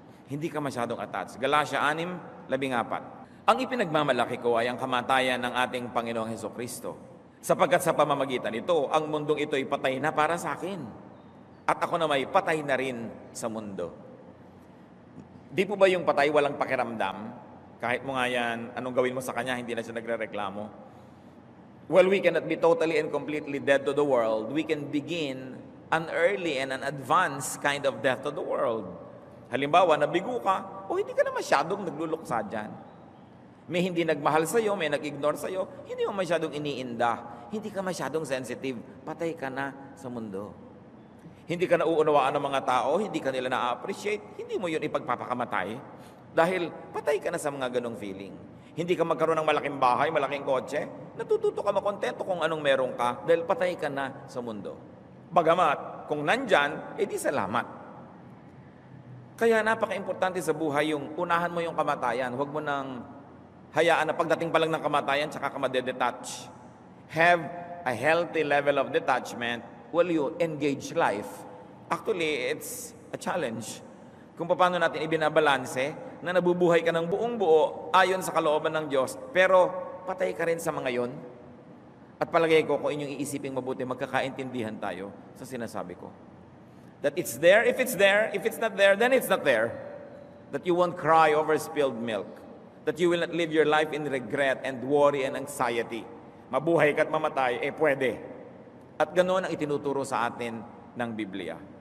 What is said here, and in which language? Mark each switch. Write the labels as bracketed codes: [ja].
[tl] Hindi ka masyadong attached. Galatia 6:14. Ang ipinagmamalaki ko ay ang kamatayan ng ating Panginoong Hesukristo. Sapagkat sa pamamagitan nito, ang mundong ito ay patay na para sa akin. At ako na may patay na rin sa mundo. Di po ba yung patay walang pakiramdam? Kahit mo nga yan, anong gawin mo sa kanya, hindi na siya nagre-reklamo. [en] Well, we cannot be totally and completely dead to the world. We can begin an early and an advanced kind of death to the world. [tl] Halimbawa, nabigo ka, o hindi ka na masyadong nagluluksa dyan. May hindi nagmahal sa'yo, may nag-ignore sa'yo, hindi mo masyadong iniinda, hindi ka masyadong sensitive, patay ka na sa mundo. Hindi ka nauunawaan ng mga tao, hindi ka nila na-appreciate, hindi mo yun ipagpapakamatay. Dahil patay ka na sa mga ganong feeling. Hindi ka magkaroon ng malaking bahay, malaking kotse, natututo ka makontento kung anong meron ka dahil patay ka na sa mundo. Bagamat, kung nandyan, edi salamat. Kaya napaka-importante sa buhay yung unahan mo yung kamatayan. Huwag mo nang hayaan na pagdating pa lang ng kamatayan, tsaka ka madedetach. [en] Have a healthy level of detachment while you engage life. Actually, it's a challenge. [tl] Kung paano natin ibinabalanse na nabubuhay ka ng buong buo ayon sa kalooban ng Diyos, pero patay ka rin sa mga yon. At palagay ko, kung inyong iisipin mabuti, magkakaintindihan tayo sa sinasabi ko. [en] That it's there, if it's not there, then it's not there. That you won't cry over spilled milk. That you will not live your life in regret and worry and anxiety. [tl] Mabuhay ka at mamatay, pwede. At ganoon ang itinuturo sa atin ng Biblia.